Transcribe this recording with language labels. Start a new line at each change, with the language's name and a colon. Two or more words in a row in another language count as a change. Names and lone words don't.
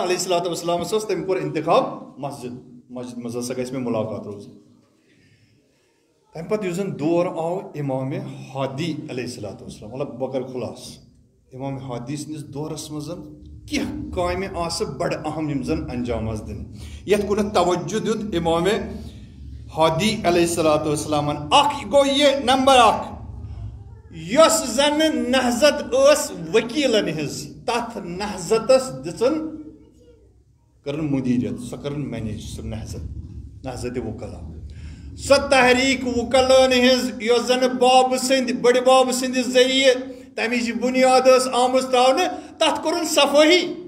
Arabic: علیہ الصلوۃ والسلامس
Kashmiri: ٲس تٔمۍ کوٚر انتخاب مسجد منٛز ہسا گژھِ مےٚ مُلاقات روزٕنۍ تمہِ پتہٕ یُس زن دور آو امام ہادی علیہ
Arabic: الصلوۃ والسلام
Kashmiri: مطلب بہٕ کرٕ خُلاصہٕ امام ہادی سٕنٛدِس دورس منٛز کینٛہہ کامہِ آسہٕ بڑٕ اہم یِم زن انجام آسہٕ دِنہِ یتھ کُنتھ توجہ دیُت امام ہادی
Arabic: علیہ الصلوۃ والسلامن
Kashmiri: اکھ گوٚو یہِ نمبر 1 یۄس زن نہضت ٲس ؤکیٖلن ہٕنٛز تتھ نہضتس دِژن کٔرٕن مُدیٖریت سۄ کٔرٕن مینیج سُہ نہضتِ وُکلا سۄ تحریٖک وُکلن ہٕنٛز یۄس زن بابہٕ سٕنٛدۍ بٔڑِ بابہٕ سٕنٛدِ ذٔریعہٕ تمِچ بُنیاد ٲس آمٕژ تراونہٕ تتھ کوٚرُن صفٲیی